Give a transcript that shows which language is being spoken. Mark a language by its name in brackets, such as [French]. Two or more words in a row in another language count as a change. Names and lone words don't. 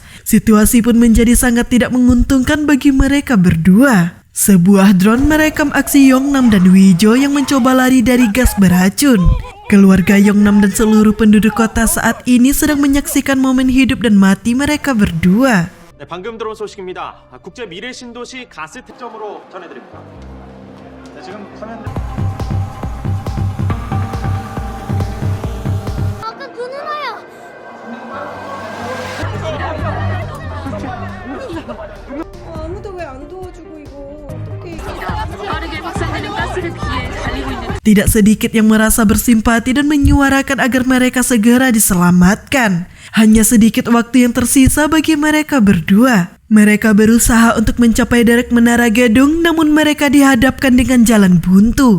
[Indonesian] Situasi pun menjadi sangat tidak menguntungkan bagi mereka berdua. Sebuah drone merekam aksi Yongnam dan Wijo yang mencoba lari dari gas beracun. Keluarga Yongnam dan seluruh penduduk kota saat ini sedang menyaksikan momen hidup dan mati mereka berdua. [Korean] 네, 방금 들어온 소식입니다. 국제 미래 신도시 가스 특점으로 전해드립니다. 네, 지금 화면 아까 그 누나야. 아무도 왜 안 도와주고 이거 어떻게 빠르게 확산되는 가스를 피해 달리고 있는 [Indonesian] Tidak sedikit yang merasa bersimpati dan menyuarakan agar mereka segera diselamatkan. Hanya sedikit waktu yang tersisa bagi mereka berdua. Mereka berusaha untuk mencapai derek menara gedung, namun mereka dihadapkan dengan jalan buntu.